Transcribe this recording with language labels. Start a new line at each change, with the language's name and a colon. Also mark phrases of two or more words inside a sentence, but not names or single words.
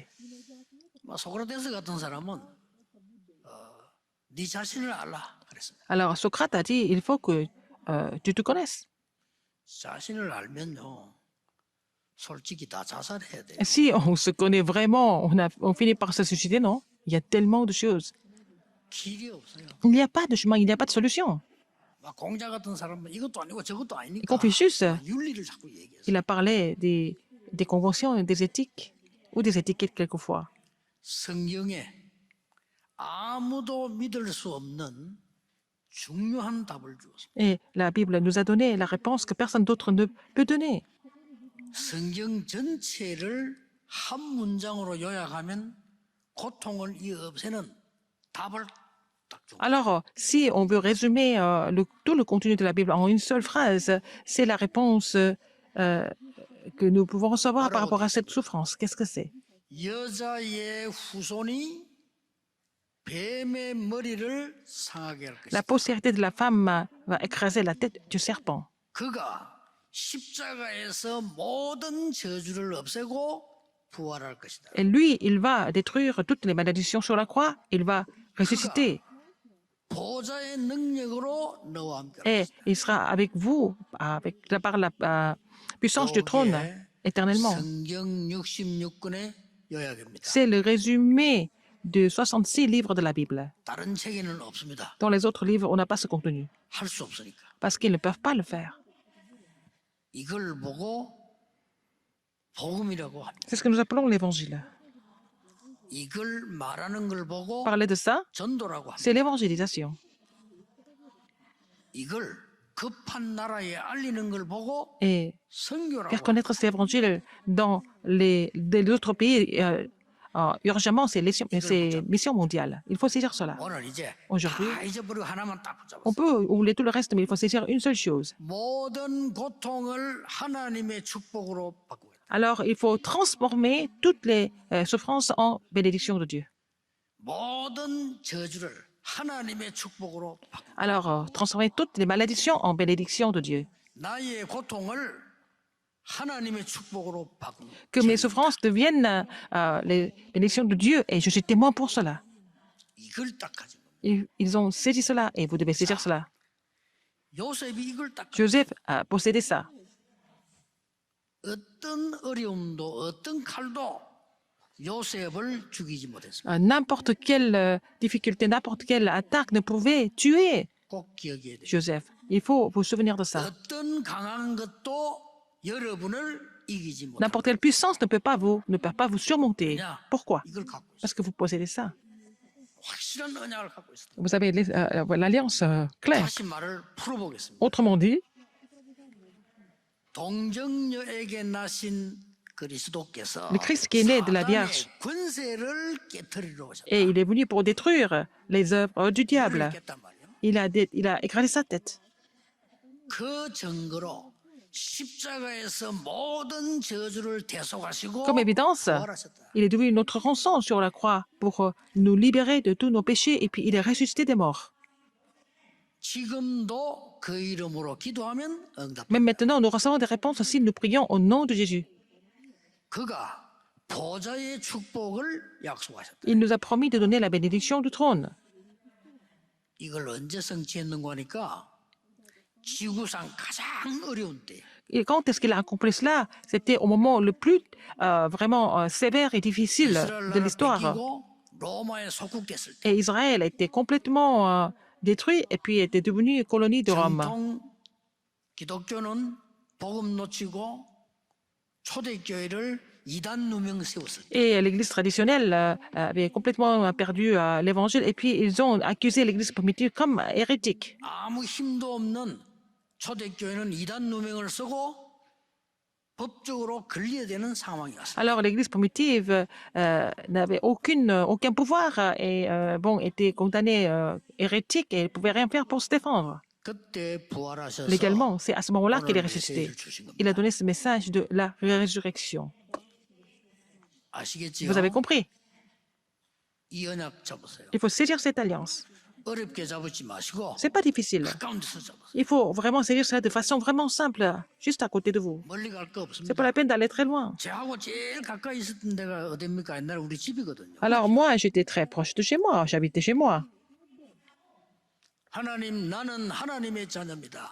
Korean: 소크라테스 같은 사람은 네 자신을 알라 그랬습니다.
French: Alors Socrate a dit, il faut que tu te connaisses.
Korean: 자신을 알면요. 솔직히 다 자살해야 돼요.
French: Si on se connaît vraiment, on finit par se suicider, non? Il y a tellement de choses.
Korean: 길이 없어요.
French: Il n'y a pas de chemin, il n'y a pas de solution.
Korean: 막 공자 같은 사람은 이것도 아니고 저것도
French: Et
Korean: 아니니까 Confucius, 윤리를 자꾸 얘기했어요.
French: il a parlé des conventions et des éthiques, ou des étiquettes quelquefois.
Korean: 성경에 아무도 믿을 수 없는 중요한 답을 주었습니다.
French: Et la Bible nous a donné la réponse que personne d'autre ne peut donner.
Korean: 성경 전체를 한 문장으로 요약하면 고통을 없애는 답을 딱 줍니다.
French: Alors, si on veut résumer tout le contenu de la Bible en une seule phrase, c'est la réponse que nous pouvons recevoir par rapport à cette souffrance. Qu'est-ce que c'est?
Korean: 여자의 후손이 뱀의 머리를 상하게 할
French: La
Korean: 것이다.
French: postérité de la femme va écraser la tête du serpent.
Korean: 그가 십자가에서 모든 저주를 없애고 부활할 것이다.
French: Et lui, il va détruire toutes les malédictions sur la croix. Il va ressuscité.
Korean: 보좌의 능력으로 너와 함께
French: Et il sera avec vous, par la puissance du trône,
Korean: 여기에
French: éternellement.
Korean: 성경 66권의 요약입니다.
French: C'est le résumé de 66 livres de la Bible.
Korean: 다른 책에는 없습니다.
French: Dans les autres livres, on n'a pas ce contenu,
Korean: 할 수 없으니까.
French: parce qu'ils ne peuvent pas le faire.
Korean: 이걸 보고 복음이라고 합니다.
French: C'est ce que nous appelons l'évangile.
Korean: 이걸 말하는 걸 보고
French: Parler de ça,
Korean: 전도라고 합니다.
French: c'est l'évangélisation.
Korean: 이걸 급한 나라에 알리는 걸 보고
French: Et
Korean: 선교라고
French: faire
Korean: 합니다.
French: connaître cet évangile dans les autres pays, urgemment, c'est mission mondiale. Il faut saisir cela.
Korean: 오늘 이제
French: Aujourd'hui,
Korean: 다 잊어버리고 하나만 딱 붙잡았어요.
French: on peut oublier tout le reste, mais il faut saisir une seule chose.
Korean: 모든 고통을 하나님의 축복으로 바꾸겠다.
French: Alors, il faut transformer toutes les souffrances en bénédiction de Dieu.
Korean: 모든 저주를 하나님의 축복으로 바꾸겠다.
French: Alors, transformer toutes les malédictions en bénédiction de Dieu.
Korean: 나의 고통을 하나님의 축복으로 바꾸는
French: Que mes souffrances deviennent les bénédictions de Dieu, et je suis témoin pour cela.
Korean: 이걸 딱 가지고
French: Ils ont saisi cela, et vous devez saisir cela.
Korean: 요셉이 이걸 딱 가지고
French: Joseph a possédé ça.
Korean: 어떤 어려움도 어떤 칼도 요셉을 죽이지 못했습니다.
French: N'importe quelle difficulté, n'importe quelle attaque ne pouvait tuer
Korean: 꼭 기억해야 돼요.
French: Joseph. Il faut vous souvenir de ça.
Korean: 어떤 강한 것도 여러분을 이기지 못합니다.
French: N'importe quelle puissance ne peut pas vous surmonter. Pourquoi?
Korean: 이걸 갖고 있어요.
French: Parce que vous possédez ça.
Korean: 확실한 언약을 갖고 있습니다.
French: Vous avez l'alliance claire.
Korean: 다시 말을 풀어보겠습니다.
French: Autrement dit,
Korean: 동정녀에게 나신 그리스도께서
French: Le Christ qui est né de la Vierge.
Korean: 사단의 권세를 깨뜨리러 오셨다.
French: et il est venu pour détruire les œuvres du diable.
Korean: 깼단 말이에요.
French: Il a écrasé sa tête.
Korean: 그 증거로 십자가에서 모든 저주를 대속하시고
French: Comme évidence,
Korean: 부활하셨다.
French: il est devenu notre rançon sur la croix pour nous libérer de tous nos péchés et puis il est ressuscité des morts.
Korean: 지금도 그 이름으로 기도하면 응답.
French: Même maintenant, nous recevons des réponses si nous prions au nom de Jésus.
Korean: 그가 보좌의 축복을 약속하셨다.
French: Il nous a promis de donner la bénédiction du trône.
Korean: 이걸 언제 성취했는가 하니까 지구상 가장 어려운 때
French: Et quand est-ce qu'il a accompli cela? C'était au moment le plus vraiment sévère et difficile
Korean: 이스라엘
French: de
Korean: 나라
French: l'histoire.
Korean: 뺏기고 로마에 속국됐을 때
French: Et Israël était complètement détruit et puis était devenu colonie de Rome.
Korean: 정통 기독교는 복음 놓치고 초대교회를 이단 누명 세웠을 때
French: Et l'Église traditionnelle avait complètement perdu l'Évangile et puis ils ont accusé l'Église primitive comme hérétique.
Korean: 아무 힘도 없는 초대교회는 이단 누명을 쓰고 법적으로 걸려야 되는 상황이 왔어요.
French: Alors l'Église primitive n'avait aucun pouvoir et était condamnée hérétique et ne pouvait rien faire pour se défendre.
Korean: 그때 부활하셔서
French: Légalement, c'est à ce moment-là qu'il est
Korean: 오늘
French: ressuscité.
Korean: 메시지를 주신 겁니다.
French: Il a donné ce message de la résurrection.
Korean: 아시겠지요?
French: Vous avez compris?
Korean: 이 언약 잡으세요.
French: Il faut saisir cette alliance.
Korean: 어렵게 잡지 마시고
French: C'est pas difficile.
Korean: 가까운 데서 잡으세요.
French: Il faut vraiment saisir ça de façon vraiment simple, juste à côté de vous.
Korean: 멀리 갈 거
French: C'est
Korean: 없습니다.
French: pas la peine d'aller très loin.
Korean: 저하고 제일 가까이 있었던 데가 어딥니까? 옛날에 우리 집이거든요.
French: Alors moi, j'étais très proche de chez moi. J'habitais chez moi.
Korean: 하나님, 나는 하나님의 자녀입니다.